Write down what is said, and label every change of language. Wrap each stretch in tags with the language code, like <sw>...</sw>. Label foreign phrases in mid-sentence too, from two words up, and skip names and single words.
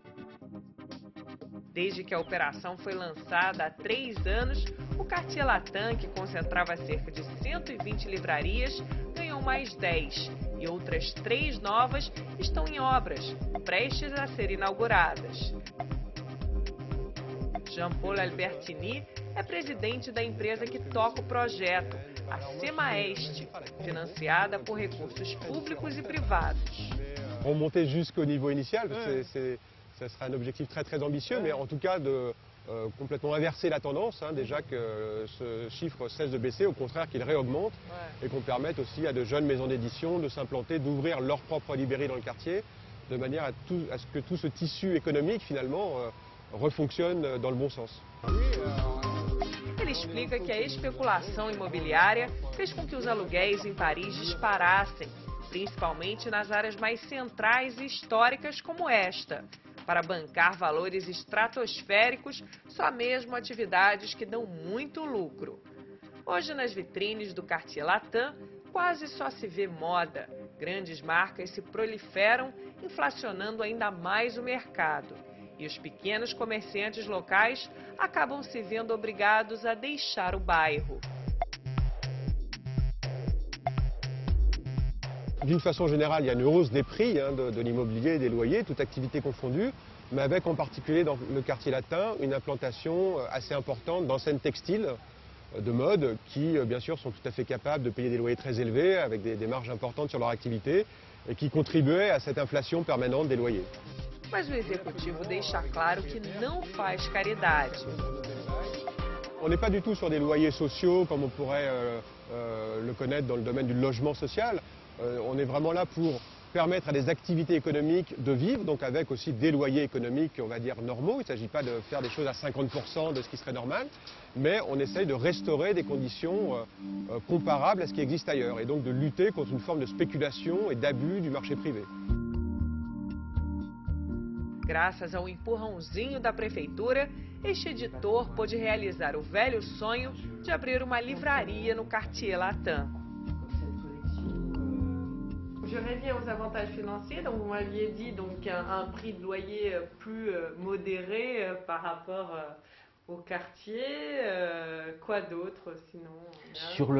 <pt>Desde que a operação foi lançada há 3 anos, o Cartier Latam, que concentrava cerca de 120 livrarias, ganhou mais 10 e outras 3 novas estão em obras, prestes a serem inauguradas. Jean-Paul Albertini é presidente da empresa que toca o projeto, a Semaeste, financiada por recursos públicos e privados.</pt> <fr>Remonter jusqu'au niveau initial, ça sera un objectif très ambitieux, mais en tout cas de complètement inverser la tendance, déjà que ce chiffre cesse de baisser, au contraire qu'il réaugmente, et qu'on permette aussi à de jeunes maisons d'édition de s'implanter, d'ouvrir leur propre librairie dans le quartier, de manière à ce que tout ce tissu économique finalement refonctionne dans le bon sens.</fr> <pt>Ele explica que a especulação imobiliária fez com que os aluguéis em Paris disparassem, principalmente nas áreas mais centrais e históricas como esta. Para bancar valores estratosféricos, só mesmo atividades que dão muito lucro. Hoje, nas vitrines do Cartier Latam, quase só se vê moda. Grandes marcas se proliferam, inflacionando ainda mais o mercado. E os pequenos comerciantes locais acabam se vendo obrigados a deixar o bairro.</pt> <fr>D'une façon générale, il y a une hausse des prix de l'immobilier et des loyers, toute activité confondue, mais avec en particulier dans le quartier latin une implantation assez importante d'enseignes textiles de mode qui, bien sûr, sont tout à fait capables de payer des loyers très élevés avec des marges importantes sur leur activité et qui contribuaient à cette inflation permanente des loyers.</fr> <pt>Mas o executivo deixa claro que não faz caridade.</pt> <fr>On n'est pas du tout sur des loyers sociaux comme on pourrait le connaître dans le domaine du logement social. On est vraiment là pour permettre à des activités économiques de vivre, donc avec aussi des loyers économiques, on va dire, normaux. Il ne s'agit pas de faire des choses à 50% de ce qui serait normal, mais on essaye de restaurer des conditions comparables à ce qui existe ailleurs, et donc de lutter contre une forme de spéculation et d'abus du marché privé.</fr> <pt>Graças ao empurrãozinho da prefeitura, este editor pôde realizar o velho sonho de abrir uma livraria no Cartier Latin.</pt> <fr>Je reviens aux avantages financiers. Donc vous m'aviez dit donc un prix de loyer plus modéré par rapport au quartier. Quoi d'autre sinon?</fr>